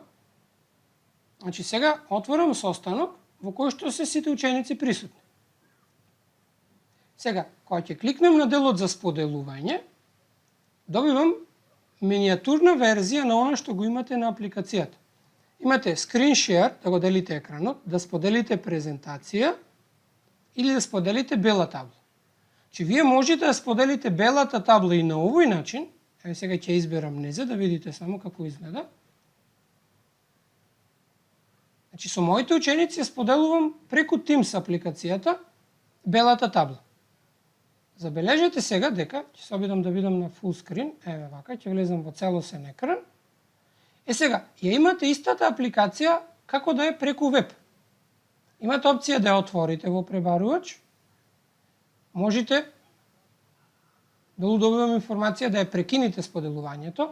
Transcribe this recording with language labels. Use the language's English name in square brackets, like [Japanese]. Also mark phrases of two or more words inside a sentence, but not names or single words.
[Macedonian] Значи, сега отворам состанок во кој што се сите ученици присутни. Сега, кога ќе кликнем на делот за споделување, добивам миниатурна верзија на она што го имате на апликацијата. Имате [English] screen share, [Macedonian] да го делите екранот, да споделите презентација или да споделите бела табла. Че вие можете да споделите белата табла и на овој начин, еве сега ќе изберам незе да видите само како изгледа. Значи со моите ученици споделувам преку Teams апликацијата белата табла. Забележете сега дека, ќе се обидам да видам на [English] full screen, [Macedonian] еве вака, ќе влезам во целосен екран. Сега, ја имате истата апликација како да е преку веб. Имате опција да ја отворите во пребарувач. Можете, долу добивам информација да ја прекините споделувањето.